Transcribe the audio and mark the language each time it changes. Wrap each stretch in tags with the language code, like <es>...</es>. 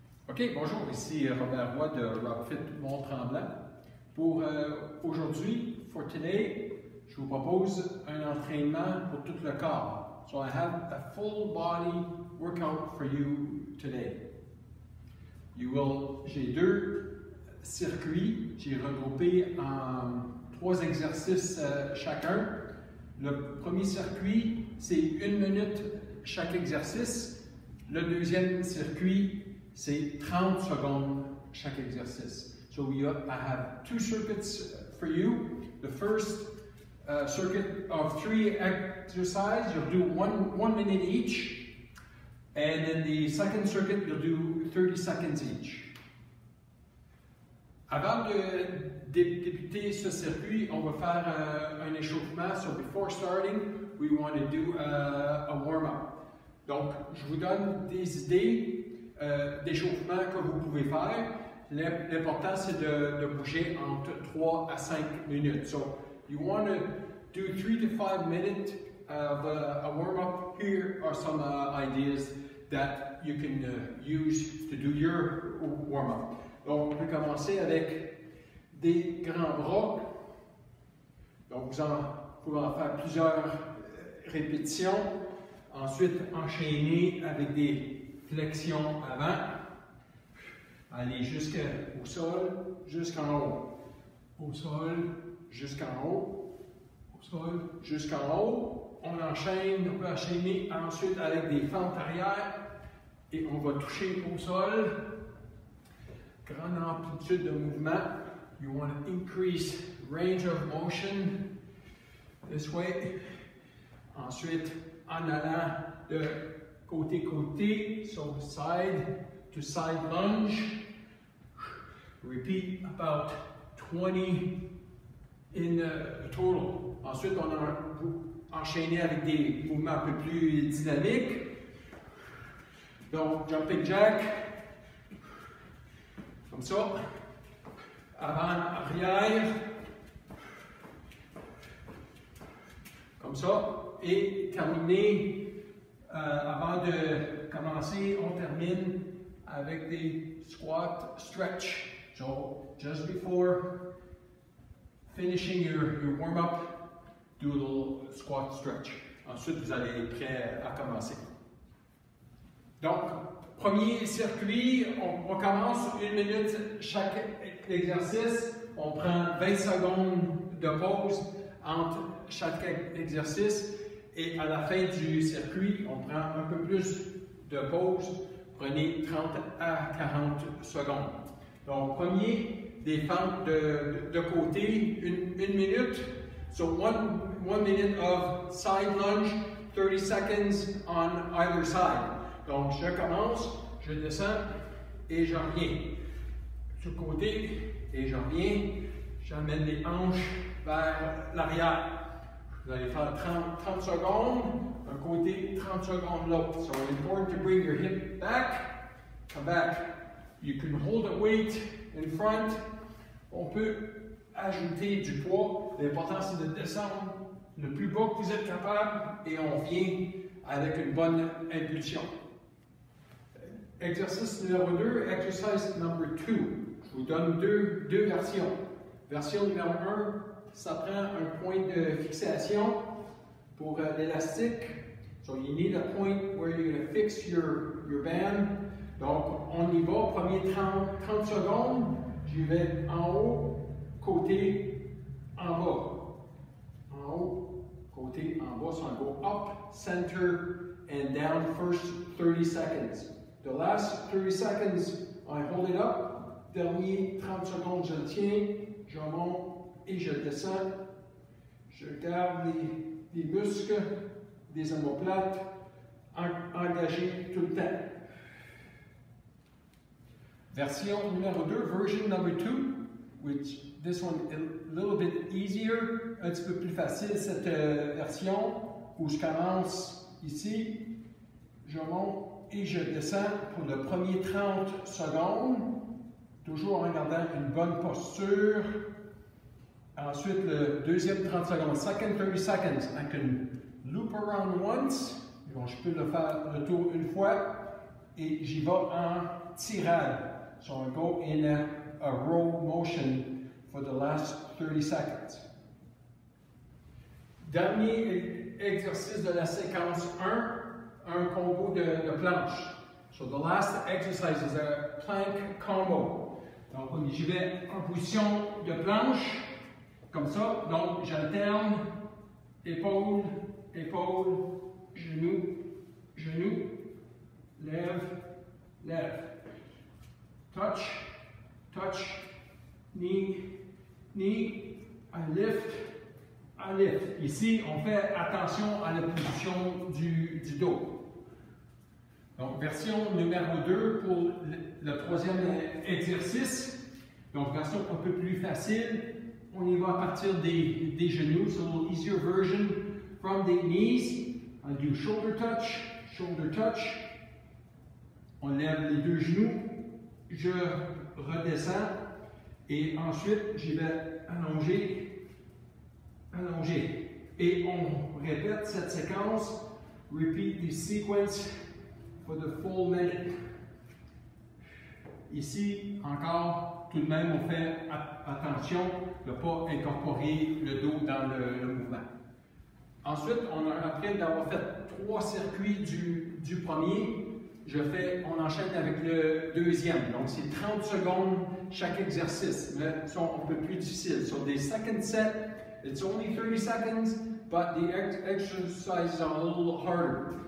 <fr>OK, bonjour, ici Robert Roy de RobFit Mont-Tremblant. Pour aujourd'hui,</fr> <en>for today,</en> <fr>je vous propose un entraînement pour tout le corps.</fr> <en>So I have a full body workout for you today.</en> <fr>J'ai deux circuits, j'ai regroupé en 3 exercices chacun. Le premier circuit, c'est 1 minute chaque exercice. Le deuxième circuit, c'est 30 secondes chaque exercice.</fr> <en>So I have 2 circuits for you. The first circuit of 3 exercises, you'll do one minute each. And in the second circuit, you'll do 30 seconds each.</en> <fr>Avant de débuter ce circuit, on va faire un échauffement.</fr> <en>So before starting, we want to do a warm-up.</en> <fr>Donc, je vous donne des idées d'échauffement que vous pouvez faire. L'important, c'est de bouger entre 3 à 5 minutes.</fr> <en>So, you want to do 3 to 5 minutes of a warm-up. Here are some ideas that you can use to do your warm-up.</en> <fr>Donc, on peut commencer avec des grands bras. Donc, vous pouvez en faire plusieurs répétitions. Ensuite, enchaîner avec des flexions avant. Allez jusqu'au sol, jusqu'en haut. Au sol, jusqu'en haut. Au sol, jusqu'en haut. On peut enchaîner ensuite avec des fentes arrière. Et on va toucher au sol. Grande amplitude de mouvement.</fr> <en>You want to increase range of motion this way.</en> <fr>Ensuite, en allant de côté-côté,</fr> <en>so side to side lunge. Repeat about 20 in total.</en> <fr>Ensuite, on a enchaîné avec des mouvements un peu plus dynamiques. Donc, jumping jack, comme ça. Avant, arrière, comme ça. Et terminer, avant de commencer, on termine avec des squat stretch.</fr> <en>So, just before finishing your warm-up, do a little squat stretch.</en> <fr>Ensuite, vous allez être prêt à commencer. Donc, premier circuit, on commence 1 minute chaque exercice. On prend 20 secondes de pause entre chaque exercice. Et à la fin du circuit, on prend un peu plus de pause. Prenez 30 à 40 secondes. Donc, premier, des fentes de côté, 1 minute.</fr> <en>So, one minute of side lunge, 30 seconds on either side.</en> <fr>Donc, je commence, je descends et je reviens. Sur le côté et je reviens. J'amène les hanches vers l'arrière. Vous allez faire 30 secondes, un côté, 30 secondes l'autre.</fr> <en>So important to bring your hip back, come back. You can hold a weight in front.</en> <fr>On peut ajouter du poids. L'important c'est de descendre le plus bas que vous êtes capable et on vient avec une bonne impulsion. Exercice numéro 2,</fr> <en>exercise number 2.</en> <fr>Je vous donne deux versions. Version numéro 1, ça prend un point de fixation pour l'élastique.</fr> <en>So you need a point where you're going to fix your band.</en> <fr>Donc, on y va. Premier 30 secondes. J'y vais en haut, côté, en bas. En haut, côté, en bas.</fr> <en>So I go up, center, and down first 30 seconds. The last 30 seconds, I hold it up.</en> <fr>Dernier 30 secondes, je le tiens. Je monte et je descends. Je garde les muscles des omoplates engagés tout le temps. Version numéro 2,</fr> <en>version number 2, which this one a little bit easier,</en> <fr>un petit peu plus facile cette version, où je commence ici, je monte et je descends pour le premier 30 secondes, toujours en gardant une bonne posture. Ensuite, le deuxième 30 secondes,</fr> <en>second 30 seconds, I can loop around once.</en> <fr>Bon, je peux le faire le tour une fois et j'y vais en tirade.</fr> <en>So I go in a row motion for the last 30 seconds.</en> <fr>Dernier exercice de la séquence 1, un combo de planche.</fr> <en>So the last exercise is a plank combo.</en> <fr>Donc j'y vais en position de planche, comme ça. Donc j'alterne, épaule, épaule, genou, genou, lève, lève.</fr> <en>Touch, touch, knee, knee, I lift, I lift.</en> <fr>Ici, on fait attention à la position du dos. Donc, version numéro 2 pour le troisième exercice. Donc, version un peu plus facile. On y va à partir des genoux.</fr> <en>So, a little easier version from the knees. I do shoulder touch, shoulder touch.</en> <fr>On lève les deux genoux. Je redescends. Et ensuite, j'y vais allonger, allonger. Et on répète cette séquence.</fr> <en>Repeat the sequence for the full minute.</en> <fr>Ici, encore, tout de même, on fait attention de ne pas incorporer le dos dans le mouvement. Ensuite, après d'avoir fait 3 circuits du premier, on enchaîne avec le deuxième. Donc, c'est 30 secondes chaque exercice. Mais sont un peu plus difficiles.</fr> <en>So, the second set, it's only 30 seconds, but the exercises are a little harder.</en>